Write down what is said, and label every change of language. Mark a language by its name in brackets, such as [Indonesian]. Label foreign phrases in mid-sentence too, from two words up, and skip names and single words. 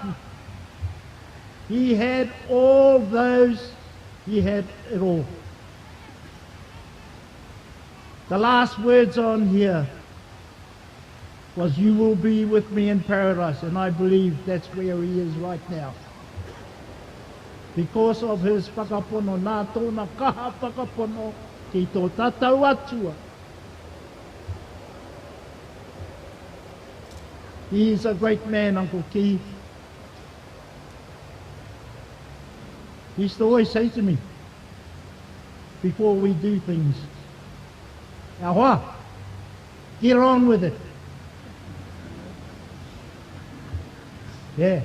[English] He had all those, he had it all. The last words on here was, you will be with me in paradise, and I believe that's where he is right now. Because of his [Māori] whakapono, nā tōna kaha whakapono ki tō tātou atua. [English] He is a great man, Uncle Kihi. He used to always say to me, before we do things. Ahoa, get on with it. Yeah.